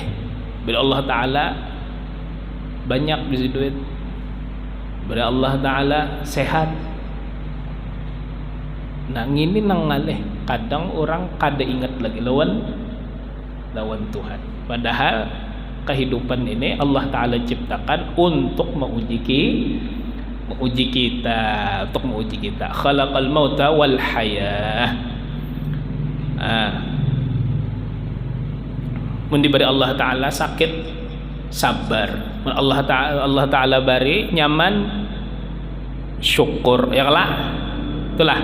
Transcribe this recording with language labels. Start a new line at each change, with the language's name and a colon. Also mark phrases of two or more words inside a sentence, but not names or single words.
Banjar: Bila Allah Ta'ala banyak bisa duit, bila Allah Ta'ala sehat, nah ini nangaleh. Kadang orang kada ingat lagi lawan Tuhan.
Indonesian: Padahal kehidupan ini Allah Ta'ala ciptakan untuk menguji kita,
Arabic: خلق الموت والحياة.
Banjar: Mun diberi Allah Ta'ala sakit, sabar. Allah Ta'ala bari nyaman, syukur.
Indonesian: Ya lah, itulah.